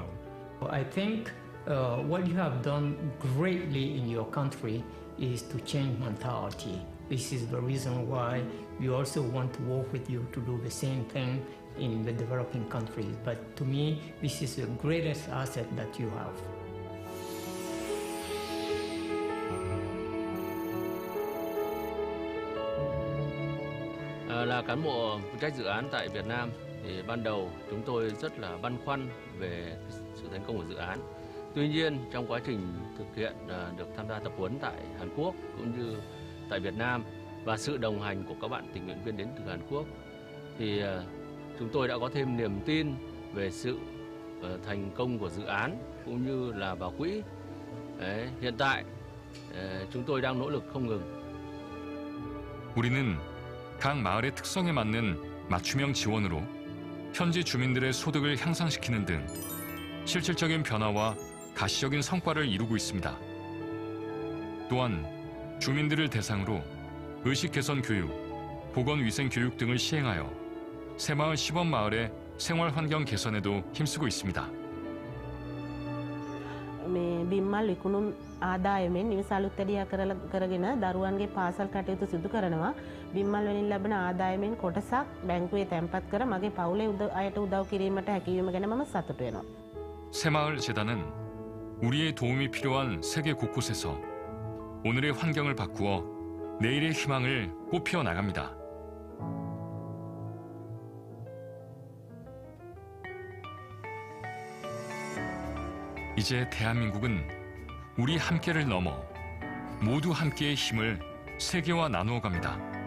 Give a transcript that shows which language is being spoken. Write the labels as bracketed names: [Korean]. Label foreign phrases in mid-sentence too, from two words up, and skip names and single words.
[English] I think what you have done greatly in your country is to change mentality. This is the reason why we also want to work with you to do the same thing in the developing countries. But to me, this is the greatest asset that you have. [Vietnamese] Là cán bộ phụ trách dự án tại Việt Nam thì ban đầu chúng tôi rất là băn khoăn về sự thành công của dự án. Tuy nhiên trong quá trình thực hiện được tham gia tập huấn tại Hàn Quốc cũng như tại Việt Nam và sự đồng hành của các bạn tình nguyện viên đến từ Hàn Quốc thì chúng tôi đã có thêm niềm tin về sự thành công của dự án cũng như là vào quỹ. Hiện tại chúng tôi đang nỗ lực không ngừng. [Korean] 우리는 각 마을의 특성에 맞는 맞춤형 지원으로 현지 주민들의 소득을 향상시키는 등 실질적인 변화와 가시적인 성과를 이루고 있습니다. 또한 주민들을 대상으로 의식 개선 교육, 보건위생 교육 등을 시행하여 새마을 시범마을의 생활 환경 개선에도 힘쓰고 있습니다. [Sinhala] බිම්මල් විකුණුම් ආදායමෙන් නිවස අලුත්දැඩියා කරගෙන දරුවන්ගේ පාසල් කටයුතු සිදු කරනවා. බිම්මල් වලින් ලැබෙන ආදායමෙන් කොටසක් බැංකුවේ තැන්පත් කර මගේ පවුලේ අයට උදව් කිරීමට හැකියවීම ගැන මම සතුටු වෙනවා. [Korean] 새마을 재단은 우리의 도움이 필요한 세계 곳곳에서 오늘의 환경을 바꾸어 내일의 희망을 꽃피워 나갑니다. 이제 대한민국은 우리 함께를 넘어 모두 함께의 힘을 세계와 나누어 갑니다.